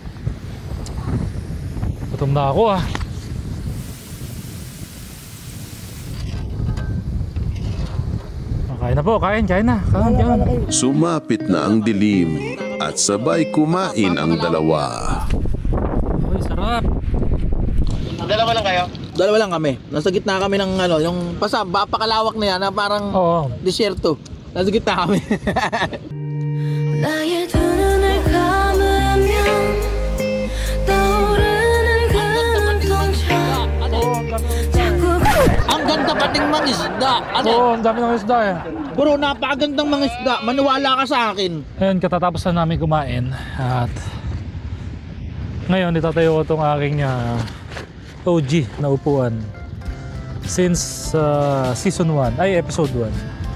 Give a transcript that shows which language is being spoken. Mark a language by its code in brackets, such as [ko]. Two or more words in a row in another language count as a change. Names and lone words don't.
[tl] Gutom na ako ah. Kain na po, kain na. Kain. Sumapit na ang dilim at sabay kumain ang dalawa. Uy, sarap. Dalawa lang kayo? Dalawa lang kami. Nasa gitna kami ng ano, yung papakalawak na yan na parang disyerto. Nasa gitna kami. [ko] 나의 두 눈을 감으면 떠오르는 그 눈동자 자꾸 [tl] Ang ganda pating mga isda. Ano? Oo, ang dami ng isda eh. Bro, napakagandang mga isda. Maniwala ka sa akin. Ayun, katatapos na namin kumain at ngayon itatayo ko itong aking OG na upuan [en] since season 1, [tl] ay episode 1.